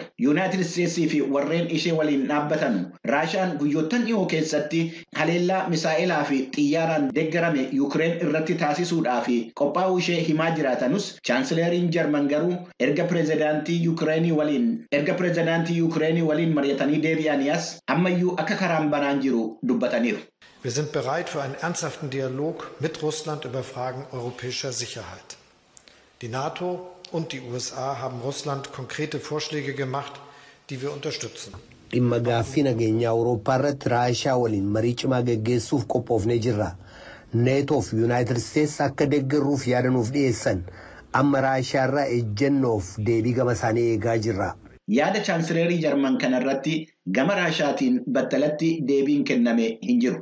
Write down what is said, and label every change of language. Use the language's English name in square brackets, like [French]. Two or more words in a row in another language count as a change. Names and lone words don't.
[Oromo] Yuunaayitid Isteetsii fi warreen ishee waliin dhaabbatan Raashaan guyyoottan dhiyoo keessatti haleellaa misaa'ilaa fi xiyyaaraan deeggarame Yuukireen irratti taasisuudhaa fi qophaa'uu ishee himaa jiraatanus Chaansilariin Jarman garuu erga pirezidaantii Yuukireenii waliin mari'atanii deebi'aniis ammayyuu akka karaan banaan jiru dubbataniiru. [German] Wir sind bereit für einen ernsthaften Dialog mit Russland über Fragen europäischer Sicherheit. Die NATO und die USA haben Russland konkrete Vorschläge gemacht, die wir unterstützen. [Oromo] Dhimma gaaffii nageenyaa Awurooppaa irratti Raashaa waliin marii cimaa geggeessuuf qophoofnee jirra. NATO fi Yuunaayitid Isteets akka deeggaruuf yaadanuuf dhiyeessan. Amma Raashaarraa ejjennoof deebii gama isaanii eegaa jirra. Yaada Chaansileerii Jarman kanarratti gama Raashaatiin battalatti deebiin kenname hin jiru.